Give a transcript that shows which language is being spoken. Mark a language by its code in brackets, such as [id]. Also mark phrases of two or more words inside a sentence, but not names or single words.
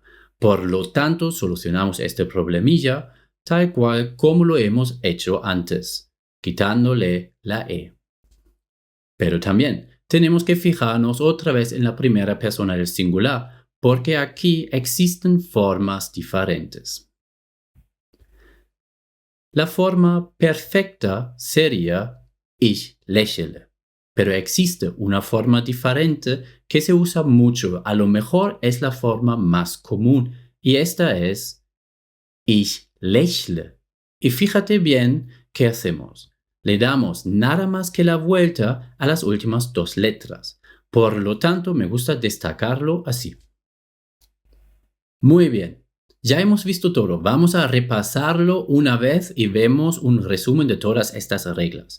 [es] Por lo tanto, solucionamos este problemilla tal cual como lo hemos hecho antes, quitándole la E. Pero también tenemos que fijarnos otra vez en la primera persona del singular, porque aquí existen formas diferentes. La forma perfecta sería [de] ich lächle, [es] pero existe una forma diferente que se usa mucho, a lo mejor es la forma más común, y esta es [de] ich lächle. [es] Y fíjate bien qué hacemos. Le damos nada más que la vuelta a las últimas dos letras. Por lo tanto, me gusta destacarlo así. Muy bien. Ya hemos visto todo. Vamos a repasarlo una vez y vemos un resumen de todas estas reglas.